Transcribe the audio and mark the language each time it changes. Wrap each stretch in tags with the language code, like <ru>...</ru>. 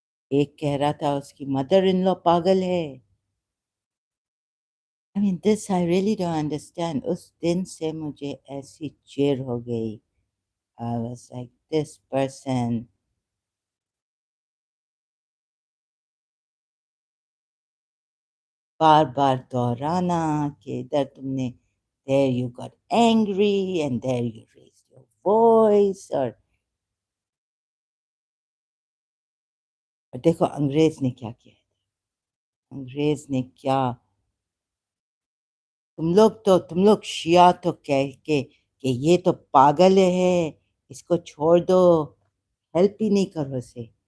<ur>ایک کہہ رہا تھا اس کی مدر ان لو پاگل ہے.</ur> <en>I mean this I really don't understand.</en> <ur>اس دن سے مجھے ایسی چیر ہو گئی.</ur> <en>I was like this person.</en> <ur>بار بار دہرانا کہ ادھر تم نے</ur> <en>there you got angry and there you raised your voice.</en> <ur>اور دیکھو انگریز نے کیا کیا. انگریز نے کیا. تم لوگ شیعہ تو کہہ کے کہ یہ تو پاگل ہے اس کو چھوڑ دو، ہیلپ ہی نہیں کرو اسے.</ur>